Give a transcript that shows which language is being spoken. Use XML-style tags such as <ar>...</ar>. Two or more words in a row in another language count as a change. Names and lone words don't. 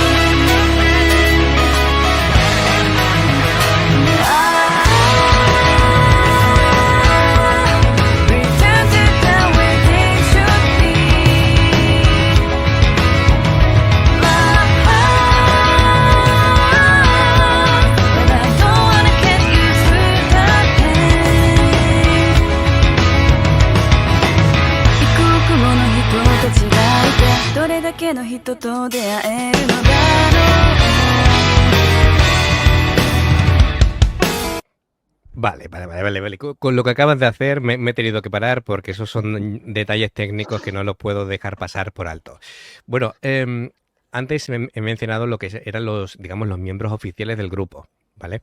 <en>Return to the way things should be. My heart, but I don't wanna get used to the pain.</en> <ja>異国の人たちがいて、どれだけの人と出会えるのだろう。</ja> <es>Vale, vale, vale, vale, vale. Con lo que acabas de hacer me he tenido que parar porque esos son detalles técnicos que no los puedo dejar pasar por alto. Bueno, antes he mencionado lo que eran los, digamos, los miembros oficiales del grupo, ¿vale?</es>